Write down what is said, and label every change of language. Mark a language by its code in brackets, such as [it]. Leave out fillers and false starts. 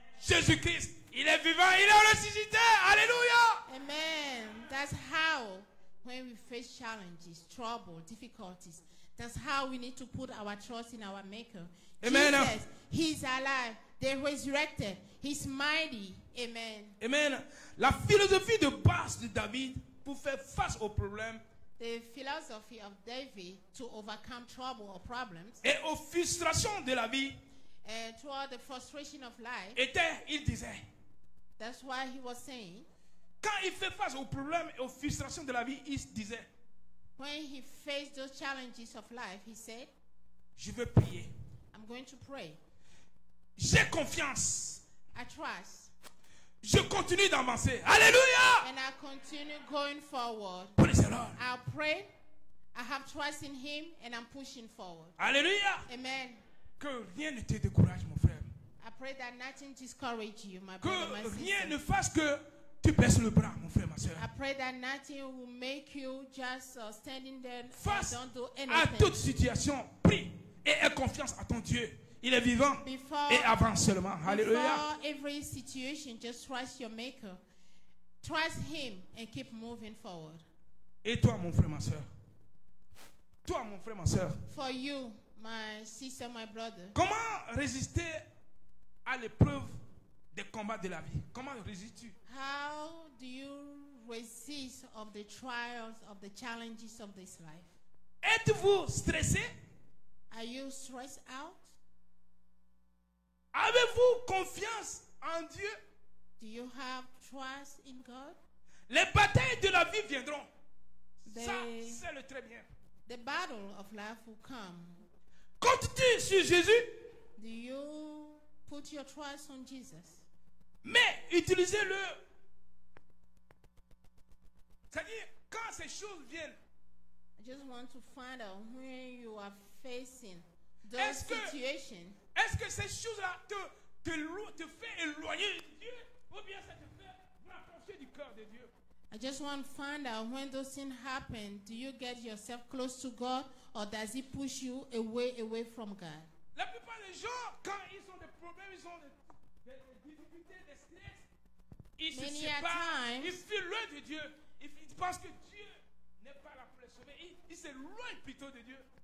[fr] Jésus-Christ, il est vivant, il est ressuscité. Alléluia. Amen. [en] That's how, when we face challenges, trouble, difficulties, that's how we need to put our trust in our Maker. Amen. Jesus, he's alive. They resurrected. He's mighty. Amen. [fr] Amen. La philosophie de base David pour faire face aux problèmes [en] the philosophy of David to overcome trouble or problems, [fr] et aux frustrations de la vie [en] and throughout the frustration of life. [fr] était, il disait, [en] That's why he was saying, [fr] quand il fait face aux problèmes et aux frustrations de la vie, il disait, [en] when he faced those challenges of life, he said, [fr] je veux prier. [en] I'm going to pray. [fr] J'ai confiance. [en] I trust. [fr] Je continue d'avancer. Alléluia. [en] And I continue going forward. Praise the Lord. I'll pray. I have trust in him and I'm pushing forward. Alléluia. Amen. [fr] Que rien ne te décourage, mon frère. [en] I pray that nothing discourage you, my [fr] Que [en] brother, my [fr] rien [en] sister. [fr] ne fasse que tu baisses le bras, mon frère, ma soeur. [en] I pray that nothing will make you just standing there and [fr] Face [en] don't do [fr] à [en] anything. [fr] toute situation, prie et aie confiance à ton Dieu. Il est vivant [en] Before, [fr] et avance seulement. Alléluia. [en] before every situation, just trust your maker. Trust him and keep moving forward. [fr] Et toi, mon frère, ma soeur. Toi, mon frère, ma soeur. [en] For you, my sister, my brother, [fr] Comment résister à l'épreuve des combats de la vie? Comment résistes-tu? [en] how do you resist of the trials, of the challenges of this life? [fr] Êtes-vous stressé? [en] Are you stressed out? [fr] Avez-vous confiance en Dieu? [en] Do you have trust in God? [fr] Les batailles de la vie viendront. Ça, [en] They- [fr] c'est le très bien. [en] The battle of life will come. [fr] Comptes-tu sur Jésus? [en] Do you put your trust on Jesus? [fr] Mais utilisez-le. C'est-à-dire, quand ces choses viennent, [en] I just want to find out when you are facing those [fr] Est-ce que- [en] situations. [fr] est-ce que ces choses-là te fait éloigner de Dieu? Ou bien ça te fait rapprocher du cœur de Dieu? [en] I just want to find out when those things happen, do you get yourself close to God or does He push you away from God? [fr] La plupart des gens, quand ils ont des problèmes, ils ont des difficultés, des stress, ils se [en] Many a [fr] séparent, [en] times- [fr] ils fuient loin de Dieu. Ils pensent que Dieu n'est pas là pour les sauver. Ils s'éloignent plutôt de Dieu.